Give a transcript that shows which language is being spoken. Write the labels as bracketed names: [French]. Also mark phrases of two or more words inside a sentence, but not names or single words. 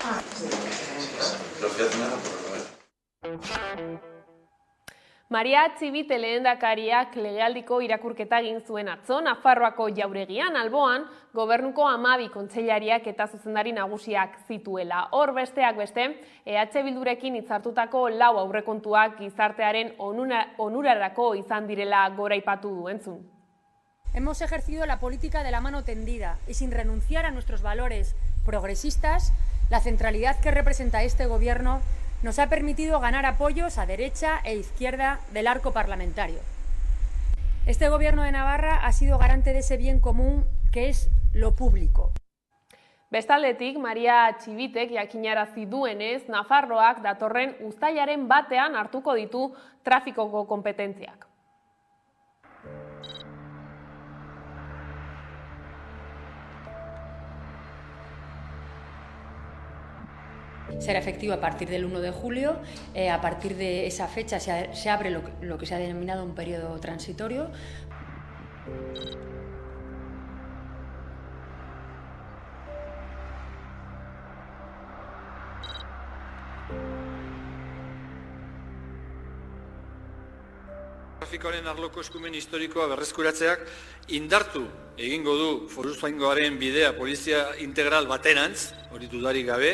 [Basque] Maria Txibite lehendakariak legealdiko irakurketa egin zuen atzo, Nafarroako Jauregian alboan, gobernuko 12 kontseilariak eta zuzendari nagusiak zituela. Hor besteak beste, EH Bildurekin hitzartutako 4 aurrekontuak gizartearen onurarako izan direla goraipatu du entzun. [Spanish] Hemos ejercido la política de la mano tendida y sin renunciar a nuestros valores progresistas, la centralidad que representa este gobierno nos ha permitido ganar apoyos a derecha e izquierda del arco parlamentario. Este gobierno de Navarra ha sido garante de ese bien común que es lo público. [Basque] Bestaldetik, Maria Txibitek jakinarazi duenez, Nafarroak datorren uztailaren batean hartuko ditu trafikoko konpetentziak. [Spanish] Será efectivo a partir del 1 de julio. A partir de esa fecha se abre lo que se ha denominado un periodo transitorio. [Basque] Trafikoaren arloko eskumen historikoa berreskuratzeak indartu egingo du foruzaingoaren bidea polizia integral baterantz, hori dudarik gabe.